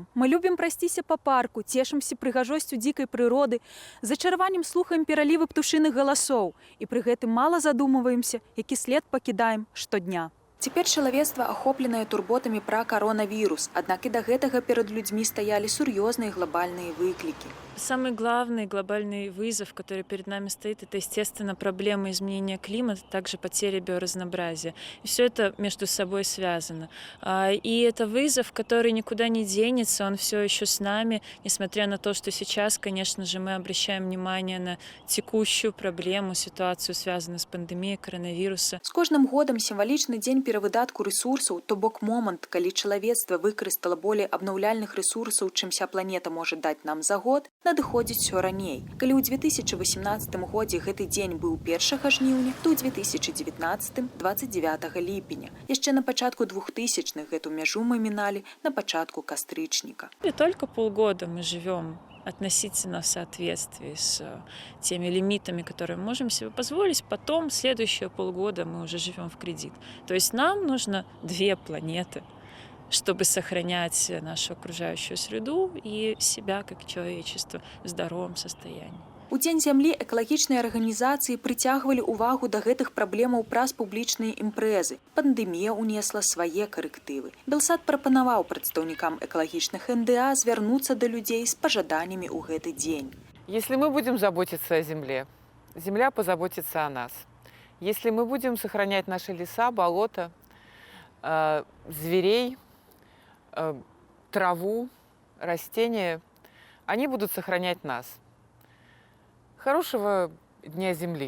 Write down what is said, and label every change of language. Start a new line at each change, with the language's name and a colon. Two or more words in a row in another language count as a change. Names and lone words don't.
Belarusian: Мы любім прайсціся па парку, цешымся прыгажосцю дзікай прыроды, зачарваннем слухаем пералівы птушыных галасоў і пры гэтым мала задумваемся, які след пакідаем штодня. Цяпер чалавецтва ахопленае турботамі пра коронавірус, аднак і да гэтага перад людзьмі стаялі сур'ёзныя глобальныя выклікі.
Russian: Самый главный глобальный вызов, который перед нами стоит, это, естественно, проблема изменения климата, также потеря биоразнообразия. И все это между собой связано. И это вызов, который никуда не денется, он все еще с нами, несмотря на то, что сейчас, конечно же, мы обращаем внимание на текущую проблему, ситуацию, связанную с пандемией коронавируса.
Belarusian: С кожным годом символичный день перавыдатку ресурсаў, то бок момант, калі чалавецтва выкарыстала болей абнаўляльных ресурсаў, чым ся планета можа даць нам за год, надыходзіць усё раней. Калі ў 2018 годзе гэты дзень быў 1 жніўня, то ў 2019 – 29 ліпеня. Яшчэ на пачатку 2000-х гэту мяжу мы міналі на пачатку кастрычніка.
Russian: И только полгода мы живем относительно в соответствии с теми лимитами, которые мы можем себе позволить. Потом, следующие полгода, мы уже живем в кредит. То есть нам нужно 2 планеты, чтобы сохранять нашу окружающую среду и себя как человечество в здоровом состоянии.
Belarusian: У Дзень зямлі экалагічныя арганізацыі прыцягвалі ўвагу да гэтых праблемаў праз публічныя імпрэзы. Пандэмія ўнесла свае карэктывы. Белсат прапанаваў прадстаўнікам экалагічных НДА звярнуцца да людзей з пажаданнямі ў гэты дзень.
Russian: Если мы будем заботиться о земле, земля позаботится о нас. Если мы будем сохранять наши леса, болота, зверей, траву, растения, они будут сохранять нас. Хорошего Дня Земли.